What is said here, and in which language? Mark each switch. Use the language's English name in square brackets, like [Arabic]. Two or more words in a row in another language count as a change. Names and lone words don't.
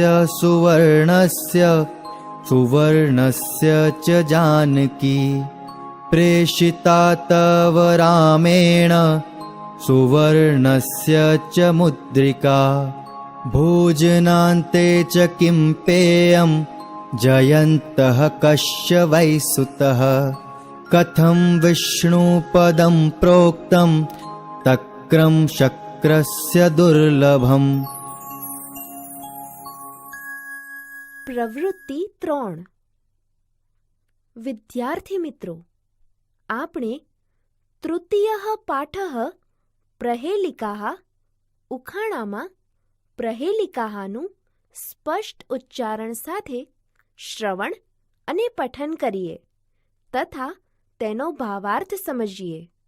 [Sanskrit] सुवर्णस्य सुवर्णस्य च जानकी प्रेषिता तव रामेण सुवर्णस्य च मुद्रिका भोजनान्ते च किं पेयं जयन्तः कस्य वै सुतः कथं विष्णुपदं प्रोक्तं तक्रं शक्रस्य दुर्लभम्. [Gujarati] પ્રવૃત્તિ 3. વિદ્યાર્થી મિત્રો, આપણે તૃતીય પાઠ પ્રહેલિકા ઉખાણામાં પ્રહેલિકાનું સ્પષ્ટ ઉચ્ચારણ સાથે શ્રવણ અને પઠન કરીએ તથા તેનો ભાવાર્થ સમજીએ.